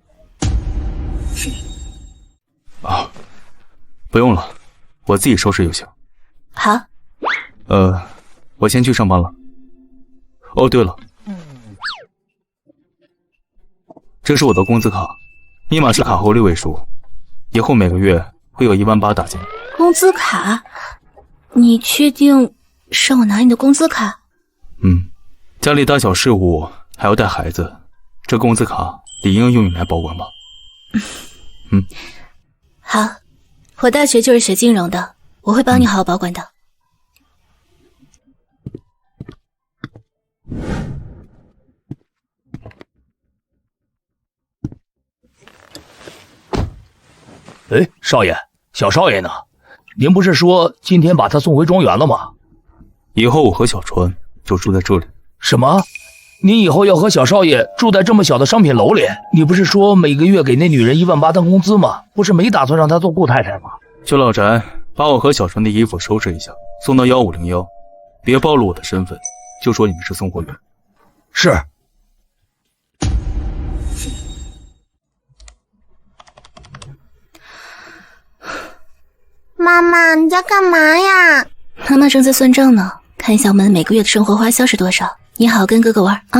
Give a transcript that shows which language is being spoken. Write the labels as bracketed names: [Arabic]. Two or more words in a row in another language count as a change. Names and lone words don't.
[Chinese] 不用了，我自己收拾就行。好。我先去上班了。哦，对了，这是我的工资卡，密碼是卡后 6位數，以後每個月會有18000打進。工資卡？你確定讓我拿你的工資卡？家裡大小事務還要帶孩子，這工資卡理應用你來保管吧。好，我大學就是學金融的，我會幫你好好保管的。哎，少爺，小少爺呢？您不是說今天把他送回莊園了嗎？以後我和小川就住在這裡。什麼？您以後要和小少爺住在這麼小的商品樓裡？你不是說每個月給那女人18000當工資嗎？不是沒打算讓她做顧太太嗎？去老宅把我和小川的衣服收拾一下，送到1501，別暴露我的身份，就說你們是送貨員。是。媽媽，你在幹嘛呀？媽媽正在算賬呢，看一下我們每個月的生活花銷是多少。你好好跟哥哥玩啊。